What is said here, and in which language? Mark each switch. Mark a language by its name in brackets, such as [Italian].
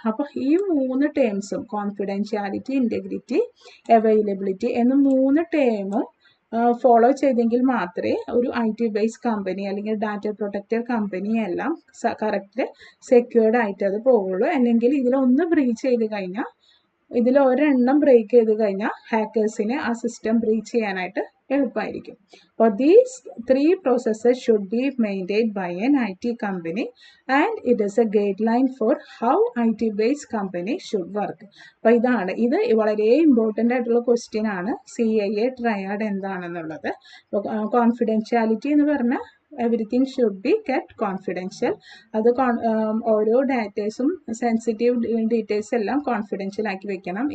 [Malayalam] അപ്പോൾ ഈ 3 ടേംസും confidentiality, integrity, availability എന്ന 3 ടേമും ഫോളോ ചെയ്തെങ്കിൽ മാത്രമേ ഒരു IT ബേസ്ഡ് കമ്പനി അല്ലെങ്കിൽ ഡാറ്റ പ്രൊട്ടക്റ്റഡ് കമ്പനി എല്ലാം കറക്റ്റ് സെക്യൂർഡ് ആയിട്ട് അത് പോകുള്ളൂ. അല്ലെങ്കിൽ ഇതിലൊന്ന് ബ്രീച്ച് ചെയ്ത് കഴിഞ്ഞാൽ ഒരെണ്ണം ബ്രേക്ക് ചെയ്ത് കഴിഞ്ഞാൽ ഹാക്കേഴ്സിന് ആ സിസ്റ്റം ബ്രീച്ച് ചെയ്യാനായിട്ട് എളുപ്പമായിരിക്കും. അപ്പോൾ [English] These 3 processes should be maintained by an IT company and it is a guideline for how IT based company should work. [Malayalam] അപ്പോൾ ഇത് വളരെ ഇമ്പോർട്ടൻ്റ് ആയിട്ടുള്ള ക്വസ്റ്റ്യൻ ആണ്. CIA ട്രയാഡ് എന്താണെന്നുള്ളത്. [English] confidentiality [Malayalam] എന്ന് പറഞ്ഞാൽ [English] Everything should be kept confidential. [Malayalam] അത് ഓരോ ഡാറ്റേഴ്സും സെൻസിറ്റീവ് ഡീറ്റെയിൽസ് എല്ലാം കോൺഫിഡൻഷ്യൽ ആക്കി വെക്കണം.